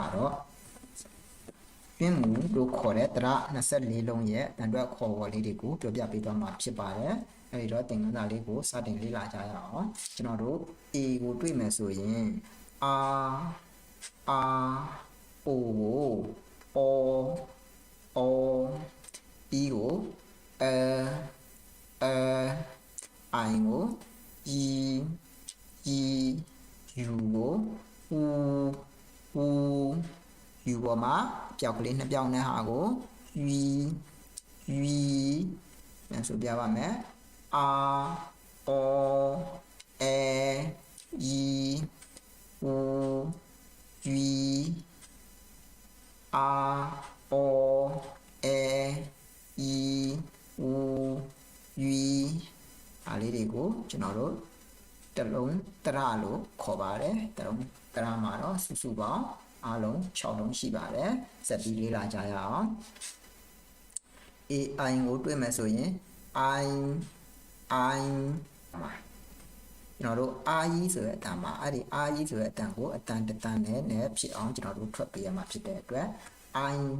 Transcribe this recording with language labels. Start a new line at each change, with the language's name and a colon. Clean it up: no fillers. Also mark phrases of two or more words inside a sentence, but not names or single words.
Burmese: တော့ပြင်းမှုလို့ခေါ်တဲ့တရ24လုံးရဲ့တန်တွက်ခေါ်အဝေါ်လေးတွေကိုပြောပြပေးသွားမှာဖြစ်ပါတယ်အဲဒီတော့သင်ခန်းစာလေးကိုစတင်လေ့လာကြရအောင်ကျွန်တော်တို့ A ကိုတွေ့မယ်ဆိုရင် O E ကိုI ကို E U ကို U ပေါ်မှာပြောက်ကလေးနှစ်ပြောက်နဲ့ဟာကို ပြန်ဆိုပြပါမယ် R O A E U R O A E U အားလေးတွေကိုကျွန်တော်တို့တလုံးတရလို့ခေါ်ပါတယ်တလုံးတရမှာတော့စုပေါင်းအားလုံး6လုံးရှိပါတယ်ဆက်ပြီးလေ့လာကြရအောင် AI ကိုတွေ့မယ်ဆိုရင် I ကျွန်တော်တို့ I ဆိုတဲ့အတန်မှာအဲ့ဒီ I ဆိုတဲ့အတန်ကိုအတန်တန်နဲ့ဖြစ်အောင်ကျွန်တော်တို့ထွက်ပေးရမှာဖြစ်တဲ့အတွက် I